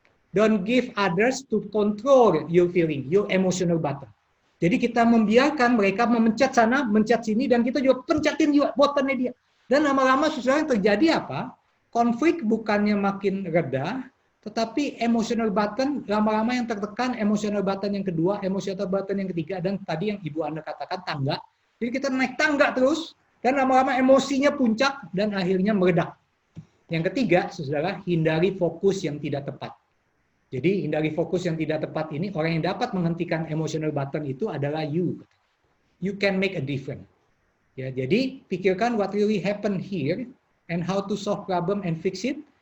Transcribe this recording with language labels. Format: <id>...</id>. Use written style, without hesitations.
<en>Don't give others to control your feeling, your emotional button.</en> <id>Jadi kita membiarkan mereka memencet sana, mencet sini, dan kita juga pencetin juga buttonnya dia. Dan lama-lama saudara yang terjadi apa? Konflik bukannya makin reda, tetapi emotional button lama-lama yang tertekan, emotional button yang kedua, emotional button yang ketiga, dan tadi yang Ibu Anda katakan tangga. Jadi kita naik tangga terus, dan lama-lama emosinya puncak, dan akhirnya meledak. Yang ketiga, saudara, hindari fokus yang tidak tepat. Jadi hindari fokus yang tidak tepat ini, orang yang dapat menghentikan emotional button itu adalah you.</id> <en>You can make a difference.</en> <id>Ya, jadi pikirkan</id> <en>what really happen here and how to solve problem and fix it.</en>